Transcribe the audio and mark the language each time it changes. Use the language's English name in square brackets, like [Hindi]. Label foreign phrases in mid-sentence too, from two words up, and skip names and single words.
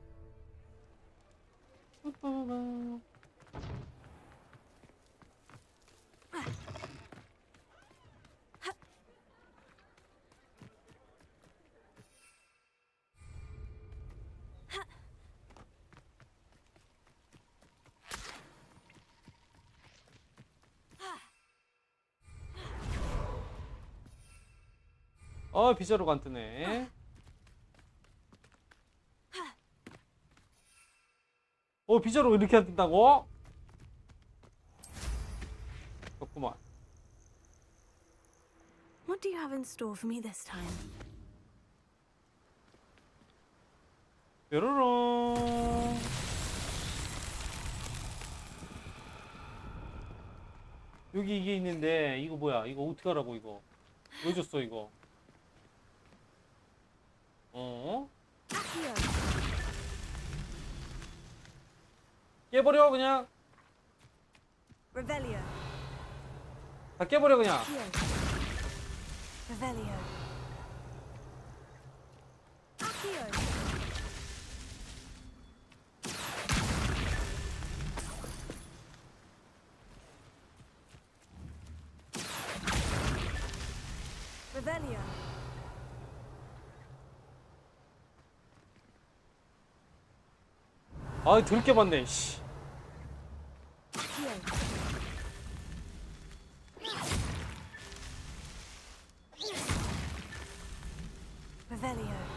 [Korean] 빗자루가 안 뜨네. 빗자루가 이렇게 안 뜬다고? 좋구만. [English] What do you have in store for me this time? [Korean] 뾰로롱. 여기 이게 있는데 이거 뭐야? 이거 어떻게 하라고 이거? 왜 줬어 이거? 깨버려 그냥. Revelio. 다 깨버려 그냥. Revelio. Accio. Revelio. 아 들게 봤네. 씨. Revelio.